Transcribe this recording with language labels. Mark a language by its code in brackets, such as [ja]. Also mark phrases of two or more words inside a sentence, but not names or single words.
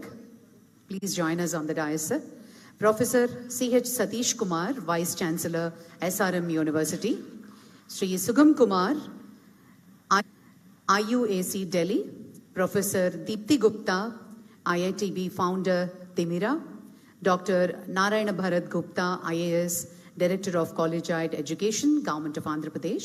[en] Please join us on the dais, sir. Professor C.H. Satish Kumar, Vice Chancellor, SRM University. Shri Sugam Kumar, IUAC Delhi. Professor Deepthi Gupta, IITB founder, Timira. Dr. Narayana Bharat Gupta, IAS, Director of Collegiate Education, Government of Andhra Pradesh.